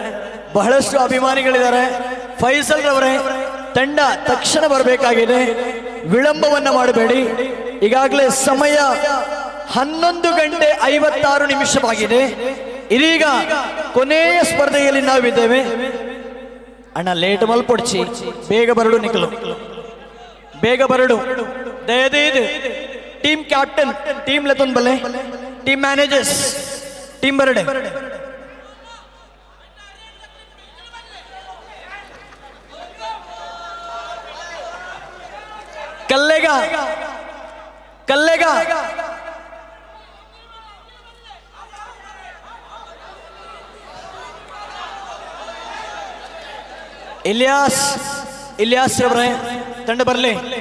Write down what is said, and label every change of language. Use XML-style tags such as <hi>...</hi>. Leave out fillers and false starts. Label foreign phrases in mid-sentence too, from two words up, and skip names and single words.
<kn>ಬಹಳಷ್ಟು ಅಭಿಮಾನಿಗಳಿದ್ದಾರೆ. ಫೈಸಲ್ ರವರೇ ತಂಡ ತಕ್ಷಣ ಬರಬೇಕಾಗಿದೆ. ವಿಳಂಬವನ್ನ ಮಾಡಬೇಡಿ. ಈಗಾಗಲೇ ಸಮಯ 11:56 ಇದೀಗ ಕೊನೆಯ ಸ್ಪರ್ಧೆಯಲ್ಲಿ ನಾವಿದ್ದೇವೆ.</kn> <tcy>ಅಣ್ಣ ಲೇಟ್ ಮಲ್ಪೊಡ್ಚಿ, ಬೇಗ ಬರಡು ನಿಖಲು, ಬೇಗ ಬರಡು ದಯದೇದು.</tcy> <en>team captain,</en> <tcy>ಟೀಮ್ ಲೆತೊಂದು ಬಲ್ಲೆ,</tcy> <en>team managers,</en> <tcy>ಟೀಮ್ ಬರಡೆ.</tcy> <kn>ಕಲ್ಲೆಗ ಕಲ್ಲೆಗ ಇಲಿಯಾಸ್ ರವರೇ ತಂಡ ಬರಲಿ.</kn>